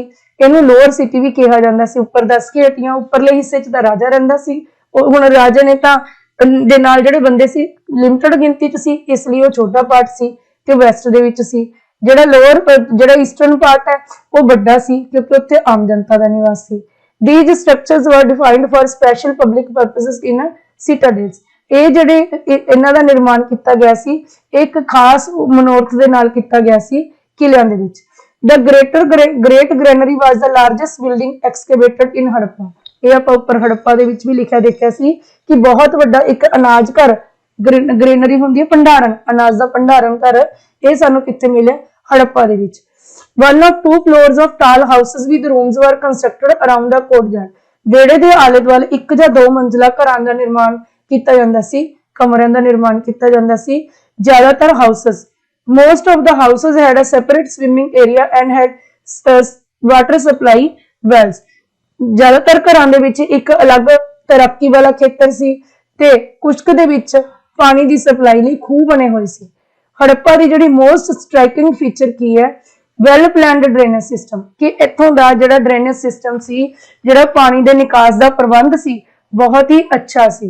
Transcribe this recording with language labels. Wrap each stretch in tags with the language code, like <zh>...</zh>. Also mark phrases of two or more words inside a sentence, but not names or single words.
<pa>ਇਹਨੂੰ</pa> <en>lower city</en> <pa>ਵੀ ਕਿਹਾ ਜਾਂਦਾ ਸੀ। ਉੱਪਰ ਦੱਸ ਕੇ ਹਟੀਆਂ, ਉੱਪਰਲੇ ਹਿੱਸੇ 'ਚ ਤਾਂ ਰਾਜਾ ਰਹਿੰਦਾ ਸੀ। ਉਹ ਹੁਣ ਰਾਜਾ ਨੇ ਤਾਂ ਦੇ ਨਾਲ ਜਿਹੜੇ ਬੰਦੇ ਸੀ ਲਿਮਟਡ ਗਿਣਤੀ 'ਚ ਸੀ, ਇਸ ਲਈ ਉਹ ਛੋਟਾ ਪਾਰਟ ਸੀ ਤੇ ਵੈਸਟ ਦੇ ਵਿੱਚ ਸੀ। ਜਿਹੜਾ</pa> <en>eastern part</en> <pa>ਹੈ ਉਹ ਵੱਡਾ ਸੀ ਕਿਉਂਕਿ ਉੱਥੇ ਆਮ ਜਨਤਾ ਦਾ ਨਿਵਾਸ ਸੀ।</pa> <en>These structures were defined for special public purposes in citadels,</en> <pa>ਇਹ ਜਿਹੜੇ ਇਹਨਾਂ ਦਾ ਨਿਰਮਾਣ ਕੀਤਾ ਗਿਆ ਸੀ ਇੱਕ ਖਾਸ ਮਨੋਰਥ ਦੇ ਨਾਲ ਕੀਤਾ ਗਿਆ ਸੀ ਕਿਲਿਆਂ ਦੇ ਵਿੱਚ।</pa> <en>The great granary was the largest building excavated in Harappa,</en> <pa>ਇਹ ਆਪਾਂ ਉੱਪਰ ਹੜੱਪਾ ਦੇ ਵਿੱਚ ਵੀ ਲਿਖਿਆ ਦੇਖਿਆ ਸੀ ਕਿ ਬਹੁਤ ਵੱਡਾ ਇੱਕ ਅਨਾਜ ਘਰ, ਗ੍ਰੇਨਰੀ ਹੁੰਦੀ ਹੈ ਭੰਡਾਰਨ, ਅਨਾਜ ਦਾ ਭੰਡਾਰਨ ਘਰ, ਇਹ ਸਾਨੂੰ ਕਿੱਥੇ ਮਿਲਿਆ? ਹੜੱਪਾ ਦੇ ਵਿੱਚ।</pa> <en>One of two floors of tall houses with rooms were constructed around the courtyard,</en> <pa>ਵਿਹੜੇ ਦੇ ਆਲੇ ਦੁਆਲੇ ਇੱਕ ਜਾਂ ਦੋ ਮੰਜ਼ਿਲਾ ਘਰਾਂ ਦਾ ਨਿਰਮਾਣ ਕੀਤਾ ਜਾਂਦਾ ਸੀ, ਕਮਰਿਆਂ ਦਾ ਨਿਰਮਾਣ ਕੀਤਾ ਜਾਂਦਾ ਸੀ। ਜ਼ਿਆਦਾਤਰ ਹਾਊਸਸ,</pa> <en>most of the houses had a separate swimming area and had water supply wells,</en> <pa>ਜ਼ਿਆਦਾਤਰ ਘਰਾਂ ਦੇ ਵਿੱਚ ਇੱਕ ਅਲੱਗ ਤੈਰਾਕੀ ਵਾਲਾ ਖੇਤਰ ਸੀ ਤੇ ਕੁਝ ਕੁ ਦੇ ਵਿੱਚ ਪਾਣੀ ਦੀ ਸਪਲਾਈ ਲਈ ਖੂਹ ਬਣੇ ਹੋਏ ਸੀ। ਹੜੱਪਾ ਦੀ ਜਿਹੜੀ</pa> <en>most striking feature</en> <pa>ਕੀ ਹੈ?</pa> <en>well planned drainage system,</en> <pa>ਕਿ ਇੱਥੋਂ ਦਾ ਜਿਹੜਾ</pa> <en>drainage system</en> <pa>ਸੀ, ਜਿਹੜਾ ਪਾਣੀ ਦੇ ਨਿਕਾਸ ਦਾ ਪ੍ਰਬੰਧ ਸੀ, ਬਹੁਤ ਹੀ ਅੱਛਾ ਸੀ।</pa>